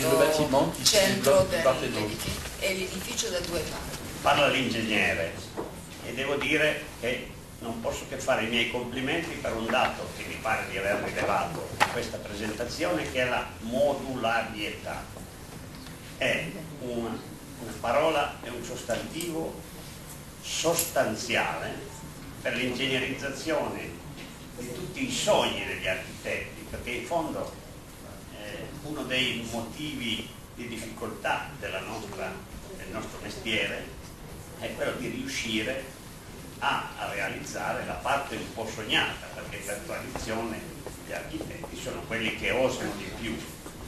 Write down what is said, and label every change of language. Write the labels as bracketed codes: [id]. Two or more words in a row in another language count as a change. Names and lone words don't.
[fr] et le bâtiment qui se [it] centro [fr] développe de part et d'autre. [it] dell'edificio e l'edificio da due parti. Parla l'ingegnere e devo dire che non posso che fare i miei complimenti per un dato che mi pare di aver rilevato in questa presentazione, che è la modularietà. È una parola, è un sostantivo sostanziale per l'ingegnerizzazione di tutti i sogni degli architetti, perché in fondo uno dei motivi di difficoltà del nostro mestiere è quello di riuscire a realizzare la parte un po' sognata, perché per tradizione gli architetti sono quelli che osano di più